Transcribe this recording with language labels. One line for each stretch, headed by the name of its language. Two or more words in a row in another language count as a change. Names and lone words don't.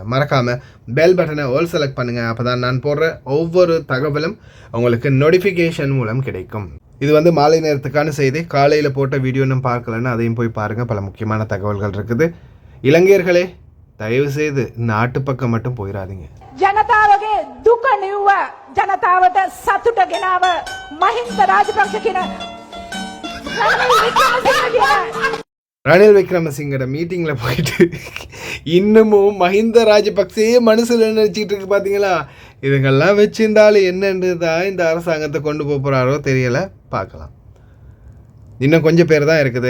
Tamil: மறக்காமல்
English: bell button all select
Tamil: பண்ணுங்கள். அப்போ தான் நான் போடுற ஒவ்வொரு தகவலும் உங்களுக்கு நோட்டிஃபிகேஷன் மூலம் கிடைக்கும். இது மாலை நேரத்துக்கான செய்தி. காலையில் போட்ட வீடியோ இன்னும் பார்க்கலன்னு அதையும் போய் பாருங்கள். பல முக்கியமான தகவல்கள் இருக்குது. இலங்கையர்களே, தயவு செய்து நாட்டு பக்கம் மட்டும் போயிடாதீங்க.
Sinhala: ජනතාවගේ දුක නිව්ව ජනතාවට සතුට ගෙනාව මහින්ද රාජපක්ෂ කියන
Tamil: ரணில் விக்ரமசிங்கோட மீட்டிங்கில் போயிட்டு இன்னமும் மஹிந்த ராஜபக்சே மனசில் நினச்சிக்கிட்டு இருக்கு. பார்த்தீங்களா? இதுங்கெல்லாம் வச்சிருந்தாலும் என்னென்று தான் இந்த அரசாங்கத்தை கொண்டு போகிறாரோ தெரியலை. பார்க்கலாம். இன்னும் கொஞ்சம் பேர் தான் இருக்குது.